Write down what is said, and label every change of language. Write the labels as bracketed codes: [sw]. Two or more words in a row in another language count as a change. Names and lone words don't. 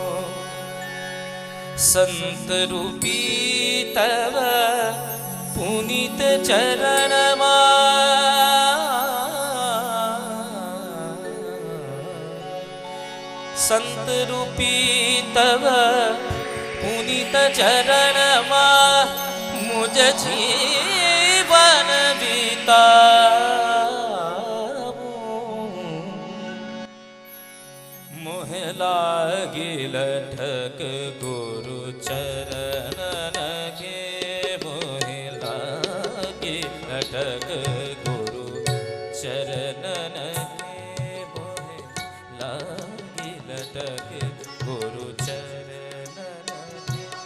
[gu] સંત રૂપી તવ પુનીત ચરણમાં સંત રૂપી તવ પુનીત ચરણમાં મુજ જીવન વિતાવો. [hi] मोहे लागी लठक गुरु चरणन के, मोहे लागी लठक गुरु चरणन के, मोहे लागी लटक गुरु चरणन के,